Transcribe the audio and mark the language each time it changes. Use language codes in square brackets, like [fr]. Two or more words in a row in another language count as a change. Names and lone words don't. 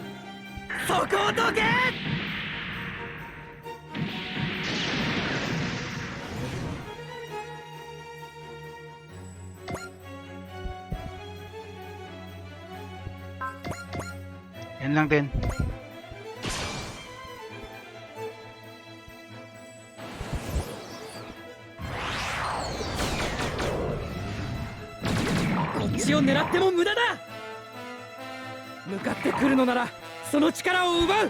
[ja] そこをどけ。 [tl] Yan lang din. [ja] Kochiを狙っても無駄だ。向かってくるのならその力を奪う。